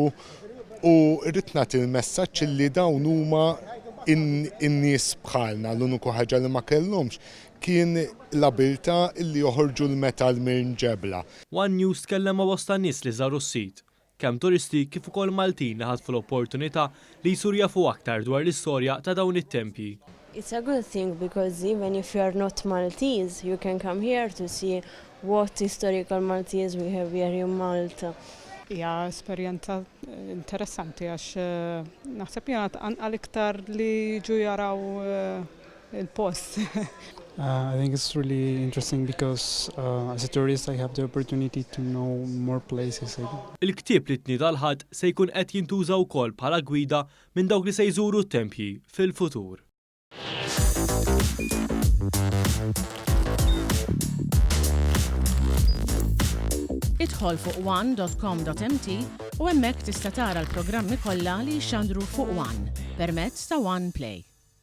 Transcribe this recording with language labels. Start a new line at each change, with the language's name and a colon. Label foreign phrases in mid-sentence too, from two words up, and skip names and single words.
Maltese: U rrid nagħti il-messaġġ li dawn huma in-nies bħalna, l-uniku ħaġa li ma kellhomx kien l-abilità li joħorġu l-metal minn ġebla. One News tkellem ma' bosta nies li żaru s-sit, kemm turisti kif ukoll Maltin li ħadfu l-opportunità li jsuru jafu aktar dwar l-istorja ta' dawn it-tempji.
English: It's a good thing because even if you are not Maltese, you can come here to see what historical Maltese we have here in Malta.
Maltese: Hija esperjenza interessanti għax naħseb jgħat għal-iktar li ġu jaraw il-post.
English: I think it's really interesting because as a tourist I have the opportunity to know more places.
Maltese: Il-ktieb li tnieda l-ħadd se jkun qed jintuża wkoll bħala gwida minn dawk li se jżuru t-tempji fil-futur. Idħol fuq one.com.mt u hemmhekk tista' tara l-programmi kollha li jxandru fuq One permezz ta' One Play.